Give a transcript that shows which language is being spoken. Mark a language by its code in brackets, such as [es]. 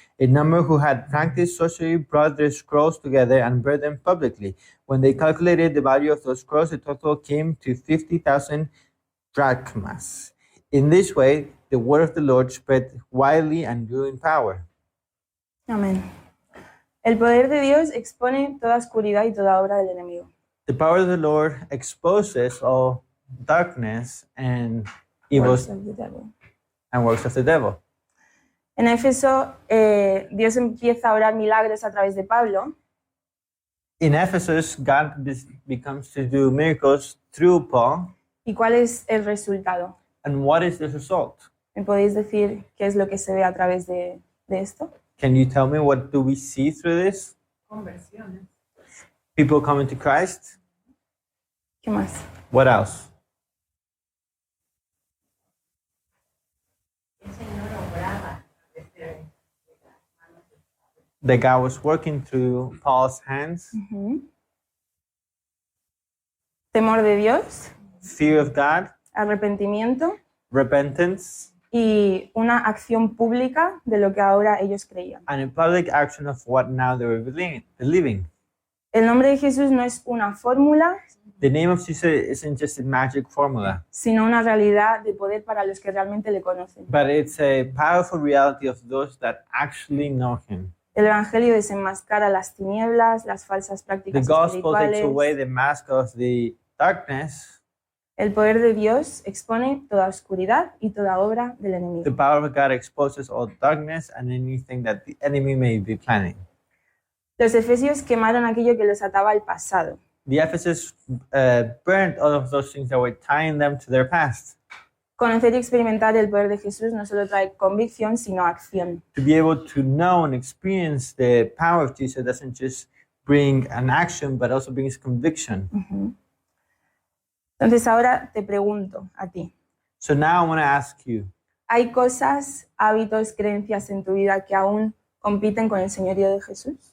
[en] A number who had practiced sorcery brought their scrolls together and burned them publicly. When they calculated the value of those scrolls, the total came to 50,000 drachmas. In this way, the word of the Lord spread widely and grew in power. [es] Amén. El poder de Dios expone toda oscuridad y toda obra del enemigo. [en] The power of the Lord exposes all darkness and evil Works of the devil. and works of the devil. [es] En Éfeso, Dios empieza a obrar milagros a través de Pablo, [en] In Ephesus, God becomes to do miracles through Paul. [es] ¿y cuál es el resultado? [en] And what is the result? [es] ¿Me podéis decir qué es lo que se ve a través de esto? [en] Can you tell me what do we see through this? [es] Conversiones. [en] People coming to Christ. [es] ¿Qué más? [en] What else? That God was working through Paul's hands. Ujú. [es] Temor de Dios, [en] Fear of God, [es] arrepentimiento [en] repentance, [es] y una acción pública de lo que ahora ellos creían. [en] and a public action of what now they were believing. [es] El nombre de Jesús no es una fórmula, [en] The name of Jesus isn't just a magic formula, [es] sino una realidad de poder para los que realmente le conocen. [en] but it's a powerful reality of those that actually know Him. [es] El Evangelio desenmascara las tinieblas, las falsas [en] The [es] prácticas [en] gospel takes away [es] espirituales. [en] the mask of the darkness. [es] El poder de Dios expone toda oscuridad y toda obra del [en] The [es] enemigo. [en] power of God exposes all darkness and anything that the enemy may be planning. [es] Los efesios quemaron aquello que los ataba al pasado. [en] The Ephesus burned all of those things that were tying them to their past. [es] Conocer y experimentar el poder de Jesús no solo trae convicción, sino acción. [en] To be able to know and experience the power of Jesus doesn't just bring an action, but also brings conviction. Ujú. [es] Entonces ahora te pregunto a ti, [en] So now I want to ask you, [es] ¿hay cosas, hábitos, creencias en tu vida que aún compiten con el señorío de Jesús?